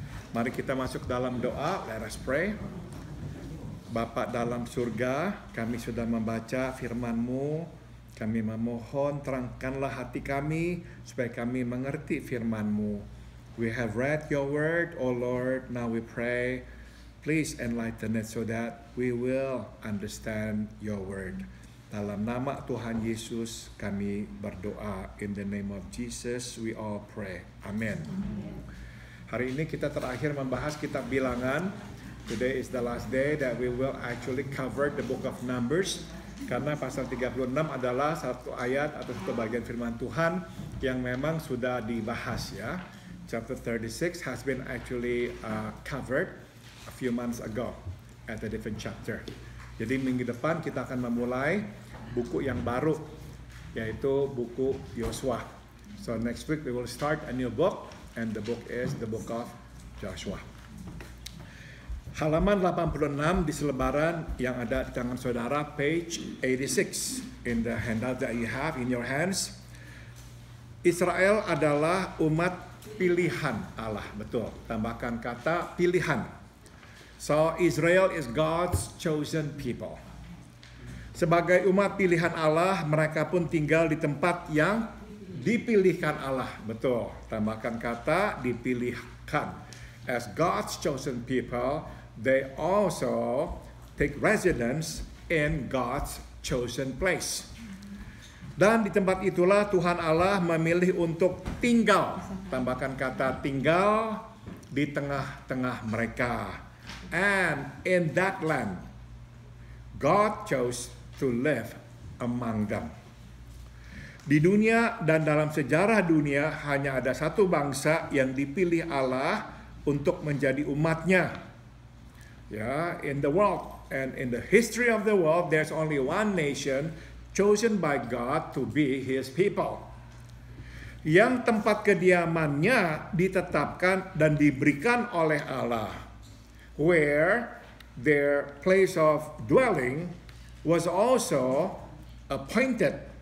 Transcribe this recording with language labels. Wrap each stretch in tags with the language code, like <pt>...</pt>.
<id>Mari kita masuk dalam doa.</id> <en>Let us pray.</en> <id>Bapa dalam surga, kami sudah membaca firman-Mu. Kami memohon terangkanlah hati kami supaya kami mengerti firman-Mu.</id> <en>We have read your word, O Lord. Now we pray, please enlighten it so that we will understand your word.</en> <id>Dalam nama Tuhan Yesus kami berdoa.</id> <en>In the name of Jesus we all pray. Amen.</en> <id>Hari ini kita terakhir membahas kitab Bilangan.</id> <en>Today is the last day that we will actually cover the book of Numbers.</en> <id>Karena pasal 36 adalah satu ayat atau satu bagian firman Tuhan yang memang sudah dibahas ya.</id> <en>Chapter 36 has been actually covered a few months ago at a different chapter.</en> <id>Jadi minggu depan kita akan memulai buku yang baru, yaitu buku Yosua.</id> <en>So next week we will start a new book, and the book is the book of Joshua.</en> <id>Halaman 86 di selebaran yang ada di tangan saudara,</id> <en>page 86 in the handout that you have in your hands.</en> <id>Israel adalah umat pilihan Allah, betul. Tambahkan kata pilihan.</id> <en>So Israel is God's chosen people.</en> <id>Sebagai umat pilihan Allah, mereka pun tinggal di tempat yang dipilihkan Allah, betul. Tambahkan kata dipilihkan.</id> <en>As God's chosen people, they also take residence in God's chosen place.</en> <id>Dan di tempat itulah Tuhan Allah memilih untuk tinggal. Tambahkan kata tinggal di tengah-tengah mereka.</id> <en>And in that land, God chose to live among them.</en> <id>Di dunia dan dalam sejarah dunia hanya ada satu bangsa yang dipilih Allah untuk menjadi umatnya.</id> <en>Ya, in the world and in the history of the world, there's only one nation chosen by God to be His people.</en> <id>Yang tempat kediamannya ditetapkan dan diberikan oleh Allah,</id> <en>where their place of dwelling was also appointed</en>